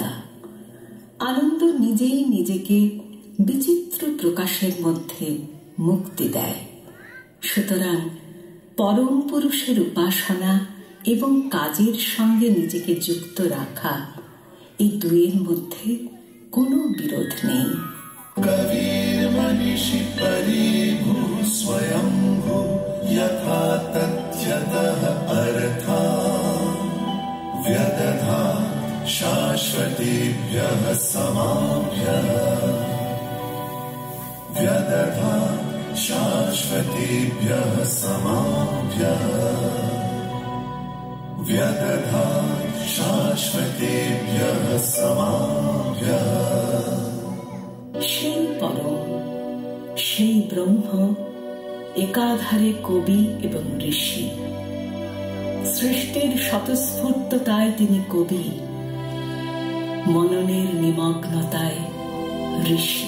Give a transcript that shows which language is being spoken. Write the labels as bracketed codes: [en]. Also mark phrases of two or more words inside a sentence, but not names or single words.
[bn] আনন্দ নিজেই নিজেকে বিচিত্র প্রকাশের মধ্যে মুক্তি দেয়। সুতরাং পরম পুরুষের উপাসনা এবং কাজের সঙ্গে নিজেকে যুক্ত রাখা, এই দুয়ের মধ্যে কোনো বিরোধ নেই। [sa] कबीर मनीषी परिभू स्वयंभू यथा तथ्यतः अर्था व्यदधा शाश्वतेभ्यः समाभ्यः। व्यदधा शाश्वतेभ्यः समाभ्यः। व्यदधा शाश्वतेभ्यः समाभ्यः। [bn] সেই পরম, সেই ব্রহ্ম একাধারে কবি এবং ঋষি। সৃষ্টির স্বতঃস্ফূর্ততায় তিনি কবি, মননের নিমগ্নতায় ঋষি।